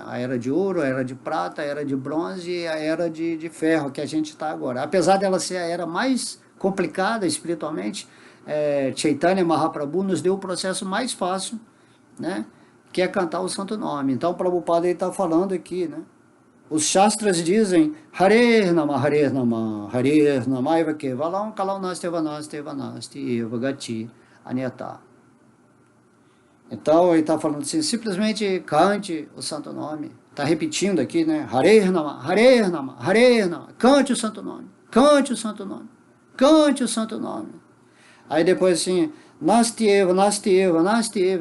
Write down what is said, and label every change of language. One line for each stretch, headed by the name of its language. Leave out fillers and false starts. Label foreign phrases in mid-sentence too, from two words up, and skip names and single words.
Portuguese: A era de ouro, a era de prata, a era de bronze e a era de ferro, que a gente está agora. Apesar dela ser a era mais complicada espiritualmente, Chaitanya Mahaprabhu nos deu o processo mais fácil, né? Que é cantar o santo nome. Então o Prabhupada está falando aqui, né? Os Shastras dizem
Sanskrit: Hare Nama, Hare Nama, Hare Nama, Eva Kevalam, Kalam Nasti, Eva Nasti, Eva Nasti, Eva Gati, Anyata.
Portuguese: Então ele está falando assim, simplesmente cante o santo nome. Está repetindo aqui, né?
Sanskrit: Hare Nama, Hare Nama, Hare Nama.
Portuguese: Cante o santo nome, cante o santo nome, cante o santo nome. Aí depois assim,
Sanskrit: Nasti Eva, Nasti Eva, Nasti Eva.